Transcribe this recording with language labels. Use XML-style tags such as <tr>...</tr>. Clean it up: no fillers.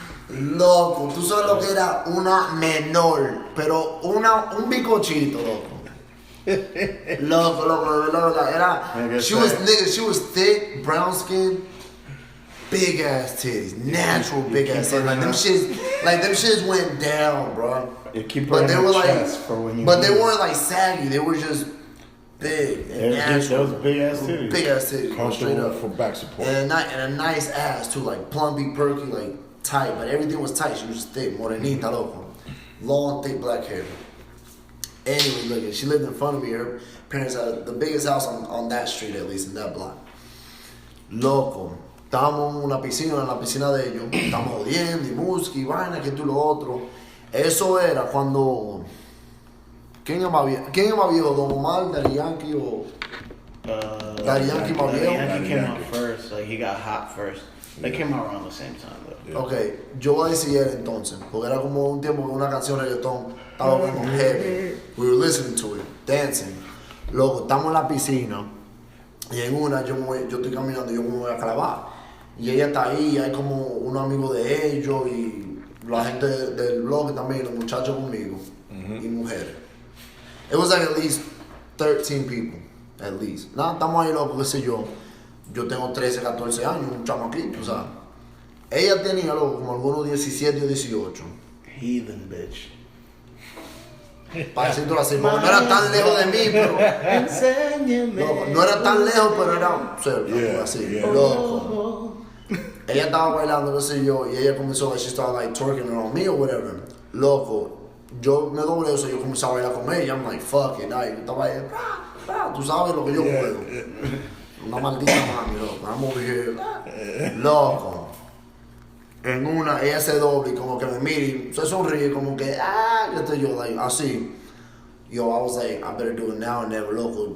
<es>Loco, tú sabes lo que era una menor, pero un bicochito, loco. Loco, de verdad, era.</es> <en>She was thick, brown skin, big ass titties, natural big ass titties. Like them shits went down, bro. You keep but they were like, for when you but they weren't like saggy. They were just big and natural. Those big ass titties. Big ass titties, straight up. For back support. And a nice ass too, like plumpy, perky, like tight. But everything was tight. She was thick,</en> <es>morenita, loco,</es> <en>long, thick black hair. Anyway, look, she lived in front of me. Her parents had the biggest house on that street, at least in that block.</en> <es>Loco, estábamos en la piscina de ellos. Estábamos jodiendo y música y vaina, que tú lo otro. Eso era cuando. ¿Quién es más viejo? ¿Don Omar, Daddy Yankee o.? Daddy Yankee más viejo?</es> <en>Daddy Yankee came out first, like he got hot first. They came out around the same time, though. Yeah.</en> <es>Ok, yo voy a decir él entonces, porque era como un tiempo que una canción de reggaetón estaba como heavy.</es> <en>We were listening to it, dancing.</en> <es>Loco, estamos en la piscina y en una yo estoy caminando y yo me voy a clavar. Y ella está ahí, hay como unos amigos de ellos y la gente del blog también, los muchachos conmigo y mujeres.</es> <en>It was like at least 13 people, at least.</en> <es>Nada, estamos ahí, loco, qué sé yo. Yo tengo 13, 14 años, un chamaquito, o sea. Ella tenía, loco, como algunos 17 o 18.</es> <en>Heathen bitch.</en> <es>Para decirlo así, porque no era tan lejos de mí, pero. Enséñame. Loco, no era tan lejos, pero era cerca, así, loco. Ella estaba bailando, qué sé yo, y ella comenzó,</es> <en>like, she started like twerking on me or whatever.</en> <es>Loco, yo me doblé eso, yo comencé a bailar con ella,</es> <en>I'm like, fuck it,</en> <es>yo estaba ahí, tú sabes lo que yo puedo. Una maldita mami, loco,</es> <en>I'm over here.</en> <es>Loco, en una, ella se dobla y como que me mira y se sonríe como que, que estoy yo, like, así.</es> <en>Yo, I was like, I better do it now or never, loco.</en>